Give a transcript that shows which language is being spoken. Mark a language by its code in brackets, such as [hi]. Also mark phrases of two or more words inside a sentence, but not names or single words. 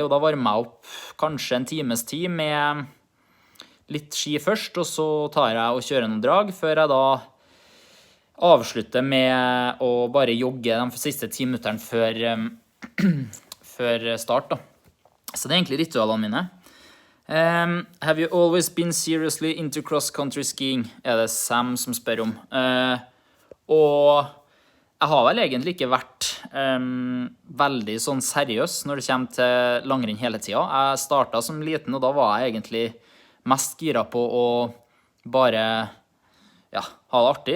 [no] Og da varmer jeg opp kanskje en times tid med litt ski først, og så tar jeg og kjører noen drag, før jeg da avslutter med å bare jogge de siste 10 minutterne før start da. Så det er egentlig ritualene mine. [en] Have you always been seriously into cross-country skiing? [no] Er det Sam som spør om. Og jeg har vel egentlig ikke vært veldig sånn seriøs når det kommer til langrenn hele tiden. Jeg startet som liten, og da var jeg egentlig mest gira på å bare ha det artig.